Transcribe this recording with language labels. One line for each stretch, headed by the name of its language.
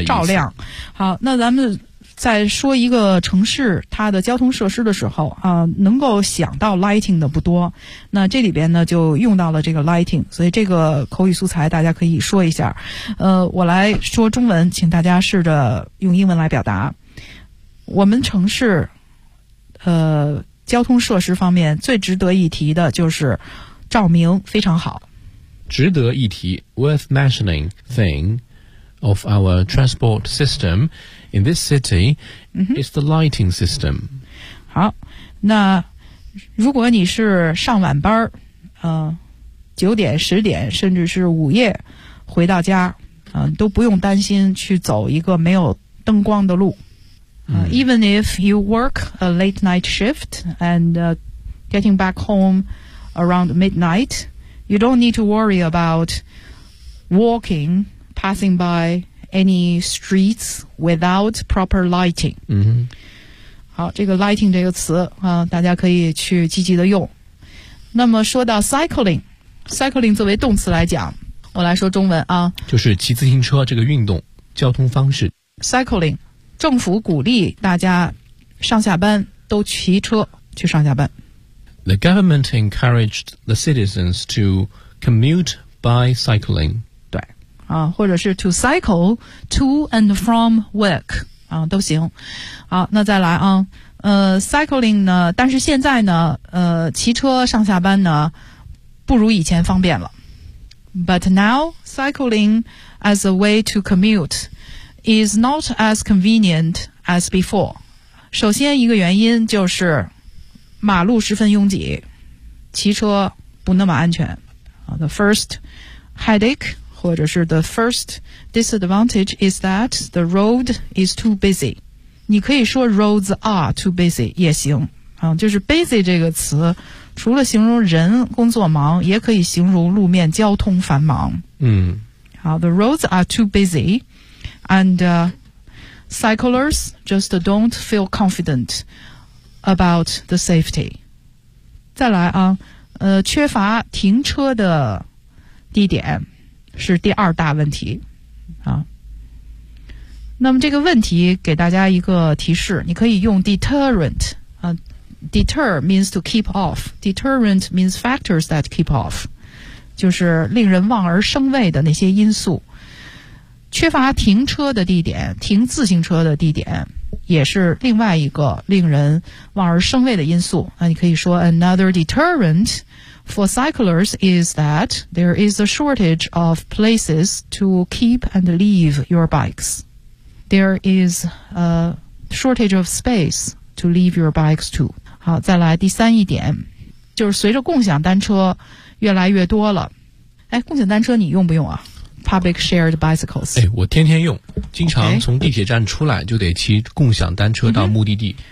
Chinese: 是照亮。好，那咱们在说一个城市它的交通设施的时候啊，能够想到 lighting 的不多，那这里边呢就用到了这个 lighting， 所以这个口语素材大家可以说一下。我来说中文，请大家试着用英文来表达。我们城市交通设施方面最值得一提的就是照明非常好。值得一提
English: worth mentioning thing of our transport systemIn this city, it's the lighting system.
Chinese: 好，那如果你是上晚班儿，九点、十点，甚至是午夜回到家，都不用担心去走一个没有灯光的路。
English: Even if you work a late night shift and getting back home around midnight, you don't need to worry about walking, passing by. Any streets without proper lighting.
Chinese: 好，这个 lighting 这个词啊，大家可以去积极的用。那么说到 cycling 作为动词来讲，我来说中文啊，就是骑自行车这个运动交通方式。 cycling， 政府鼓励大家上下班都骑车去上下班。
English: The government encouraged the citizens to commute by cycling. 啊，
Chinese: 或者是
English: to cycle to and from work 啊，都行。
Chinese: 好，那再来啊，cycling 呢？但是现在呢，骑车上下班呢，不如以前方便了。
English: But now cycling as a way to commute is not as convenient as before.
Chinese: 首先一个原因就是马路十分拥挤，骑车不那么安全。
English: The first headache.
Chinese: 或者是
English: the first disadvantage is that the road is too busy.
Chinese: 你可以说
English: roads are too busy
Chinese: 也行、啊、就是 busy 这个词除了形容人工作忙也可以形容路面交通繁忙。
English: 好 the roads are too busy, and cyclers just don't feel confident about the safety.
Chinese: 再来啊缺乏停车的地点。是第二大问题啊。那么这个问题给大家一个提示，你可以用 deterrent 啊 ，
English: deter means to keep off，
Chinese: deterrent means factors that keep off， 就是令人望而生畏的那些因素。缺乏停车的地点，停自行车的地点也是另外一个令人望而生畏的因素。那你可以说
English: another deterrentFor cyclers is that there is a shortage of places to keep and leave your bikes. There is a shortage of space to leave your bikes to.
Chinese: 好，再来第三一点，就是随着共享单车越来越多了。哎，共享单车你用不用啊？
English: Public shared bicycles.
Chinese: 哎，我天天用，经常从地铁站出来就得骑共享单车到目的地。